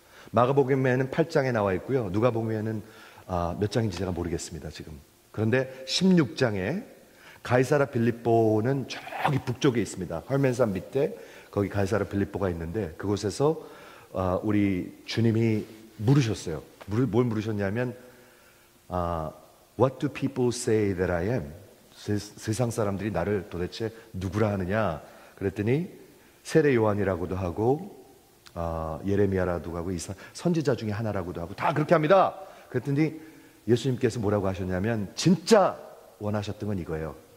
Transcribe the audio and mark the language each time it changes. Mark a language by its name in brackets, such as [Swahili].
[Korean] 마가복음에는 8장에 나와 있고요. 누가복음에는 몇 장인지 제가 모르겠습니다, 지금. 그런데 16장에 가이사라 빌립보는 저기 북쪽에 있습니다. 헐멘산 밑에 거기 가이사라 빌립보가 있는데 그곳에서 우리 주님이 물으셨어요. 뭘 물으셨냐면 [English] What do people say that I am? [Korean] 세상 사람들이 나를 도대체 누구라 하느냐? 그랬더니 세례 요한이라고도 하고 예레미야라고도 하고 선지자 중에 하나라고도 하고 다 그렇게 합니다. 그랬더니 예수님께서 뭐라고 하셨냐면 진짜 원하셨던 건 이거예요.